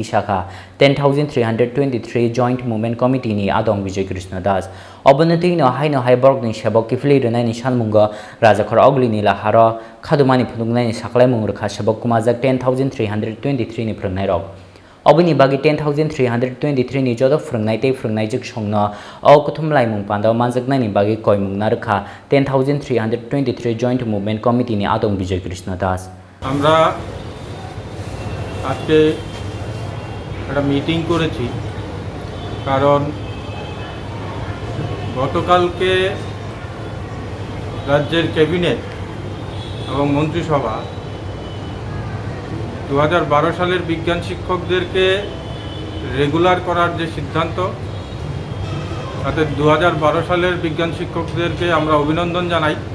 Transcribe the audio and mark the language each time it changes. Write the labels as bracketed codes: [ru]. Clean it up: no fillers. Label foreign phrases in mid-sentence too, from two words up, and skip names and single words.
[trp] shakha 10323 [en] joint movement committee [trp] ni adong Bijoy Krishna Das abunatei no hai borok ni sebok kifili renai ni sanmungo rajakhor ogli ni laharo khadumani phunuknai ni saklai mungrekha sebok kumajak 10323 ni phrangnai rok Obini bagi 10323 ni jodo phrangnai tei phrangnai jek songno o kuthum laimung pandao manjaknai ni bagi koimung narakha 10323 [en] joint movement committee [trp] ni adong Bijoy Krishna Das [bn] আমরা আজকে একটা মিটিং করেছি কারণ গতকালকে রাজ্যের ক্যাবিনেট এবং মন্ত্রিসভা 2012 সালের বিজ্ঞান শিক্ষকদেরকে রেগুলার করার যে সিদ্ধান্ত তাতে 2012 সালের বিজ্ঞান শিক্ষকদেরকে আমরা অভিনন্দন জানাই